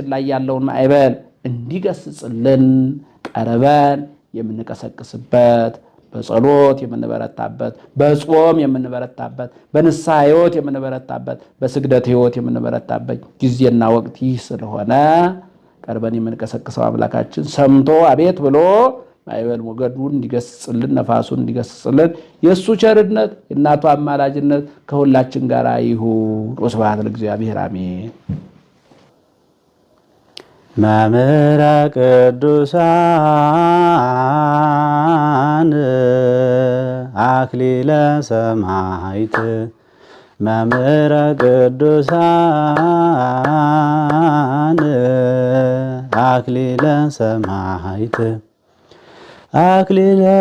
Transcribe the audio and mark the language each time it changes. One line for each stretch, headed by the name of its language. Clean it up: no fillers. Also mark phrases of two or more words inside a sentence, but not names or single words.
Amharic: ላይ ያለውን ማዕበል እንዲገስጽልን ቀርበን የምንቀሰቅስበት በጸሎት የምንበረታበት በጾም የምንበረታበት በንስሐ ሕይወት የምንበረታበት በስግደት ሕይወት የምንበረታበት ጊዜና ወቅት ይህ ስለሆነ ቀርበን የምንቀሰቅሰው አምላካችን ሰምቶ አቤት ብሎ ማዕበል ሞገዱን እንዲገስጽልን ነፋሱን እንዲገስጽልን የእሱ ቸርነት የእናቱ አማላጅነት ከሁላችን ጋር ይሁን።
Geez: ወስብሐት ለእግዚአብሔር አሜን። መምህረ ቅዱሳን አክሊለ ሰማዕት መምህረ ቅዱሳን አክሊለ ሰማዕት አክሊለ